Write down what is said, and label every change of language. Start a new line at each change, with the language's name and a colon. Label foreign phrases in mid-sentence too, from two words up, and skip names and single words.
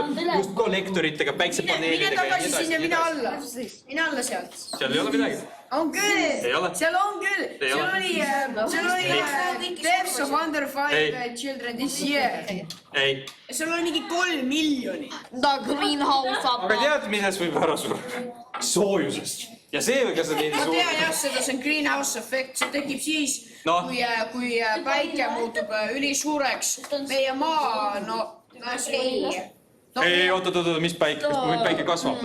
Estonian: Just kollektoritega, päiksepaneelidega ja nii edasi. Mine alla sealt. Seal ei ole midagi. On küll. Seal on küll. Seal oli
English: Deaths of Under 5 Children this year.
Estonian: Ei. Seal oli mingi 3 miljonit.
English: The greenhouse up.
Estonian: Aga tead, milles võib ära surra? Soojusest. Ja see või kas on nii suur? Ma tean jah, seda see on
English: greenhouse effect.
Estonian: See tekib siis, kui päike muutub ülisuureks. Meie maa, Ei, oot, mis päike? Kas kui päike kasvab?